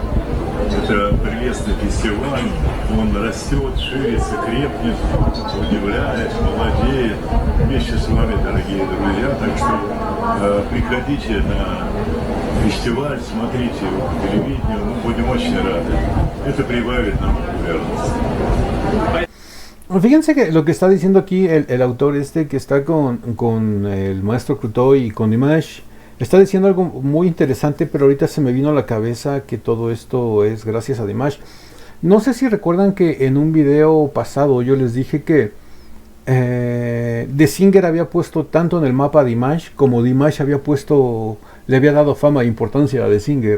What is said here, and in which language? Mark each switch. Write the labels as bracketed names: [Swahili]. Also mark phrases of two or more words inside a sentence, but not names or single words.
[Russian] Это прелестный фестиваль. Он растет, ширится, крепнет, удивляет, молодеет. Вместе с вами, дорогие друзья. Так что приходите на фестиваль, смотрите его по телевидению. Мы будем очень рады. Это prибавит нам популярности. [Spanish] Fíjense que lo que está diciendo aquí el autor que está con el maestro Krutoy y con Dimash, está diciendo algo muy interesante, pero ahorita se me vino a la cabeza que todo esto es gracias a Dimash. No sé si recuerdan que en un video pasado yo les dije que The Singer había puesto tanto en el mapa a Dimash como Dimash le había dado fama e importancia a The Singer.